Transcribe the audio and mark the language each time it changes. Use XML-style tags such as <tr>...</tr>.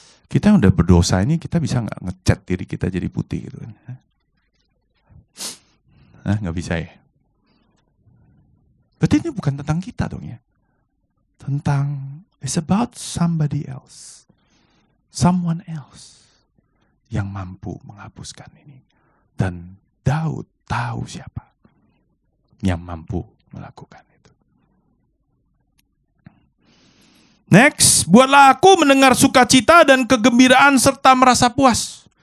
<id>Kita yang udah berdosa ini, kita bisa gak ngecat diri kita jadi putih gitu kan? Gak bisa ya? Berarti ini bukan tentang kita dong ya? Tentang,</id> <en>it's about somebody else. Someone else.</en> <id>Yang mampu menghapuskan ini. Dan Daud tahu siapa yang mampu melakukan itu. Next, buatlah aku mendengar sukacita dan kegembiraan serta merasa puas.</id>